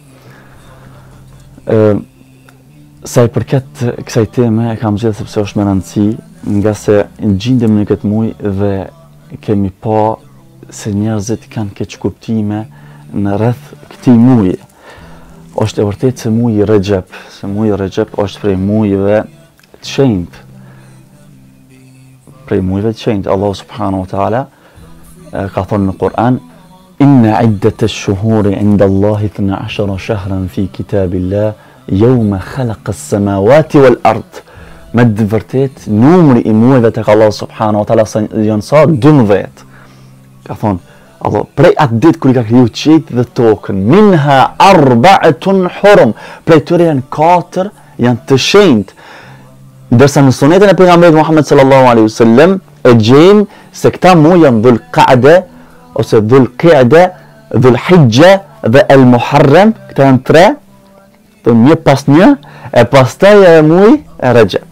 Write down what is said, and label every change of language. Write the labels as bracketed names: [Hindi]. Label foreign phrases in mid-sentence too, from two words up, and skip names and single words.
[Albanian] Sa i përket kësaj teme e kam zgjedhur sepse është me rëndësi, nga se gjendemi në këtë muaj dhe kemi pa se njerëzit kanë keq kuptime në rreth këtij muaji. Është e vërtetë se muaji Rexhep është prej muajve të shenjtë. Prej muajve të shenjtë, Allahu [Arabic] سبحانه وتعالى [Albanian] ka thënë në Kur'an: [Arabic] "إن عدة الشهور عند الله 12 شهرا في كتاب الله يوم خلق السماوات والأرض." [Albanian] Me të vërtetë numri i muajve tek Allahu [Arabic] سبحانه وتعالى [Albanian] janë sa 12. Ka thënë Allah prej atë ditë kur i ka kriju qiejt dhe tokën, [Arabic] منها أربعة حرم, [Albanian] prej tyre janë 4 janë të shenjtë. Ndërsa në sunetin e pejgamberit Muhammed [Arabic] صلى الله عليه وسلم [Albanian] e gjejmë se këta muaj janë Dhul Qa'da ose Dhul Qa'da, Dhul Hijja dhe El Muharram, këta janë 3, të një pas një, e pastaj e muaj Rexhep.